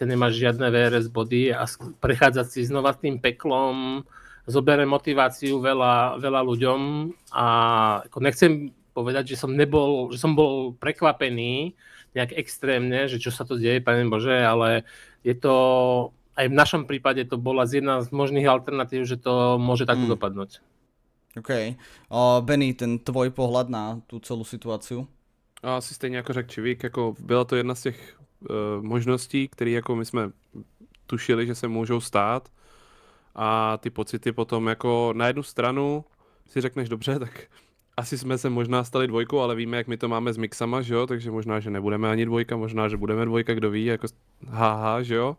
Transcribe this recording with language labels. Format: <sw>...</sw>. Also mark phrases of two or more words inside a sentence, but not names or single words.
<sk>nemáš žiadne VRS body a prechádzať si znova tým peklom, zoberie motiváciu veľa ľuďom a ako nechcem povedať, že som bol prekvapený nejak extrémne, že čo sa to deje, Pane Bože, ale je to aj v našom prípade to bola jedna z možných alternatív, že to môže takto dopadnúť. OK. Benny, ten tvoj pohľad na tú celú situáciu?</sk> <cs>Asi stejně jako řekl Čivík, jako byla to jedna z těch možností, které jako my jsme tušili, že se můžou stát a ty pocity potom jako na jednu stranu si řekneš dobře, tak asi jsme se možná stali dvojkou, ale víme, jak my to máme s mixama, že jo, takže možná, že nebudeme ani dvojka, možná, že budeme dvojka, kdo ví, jako haha, že jo.</cs>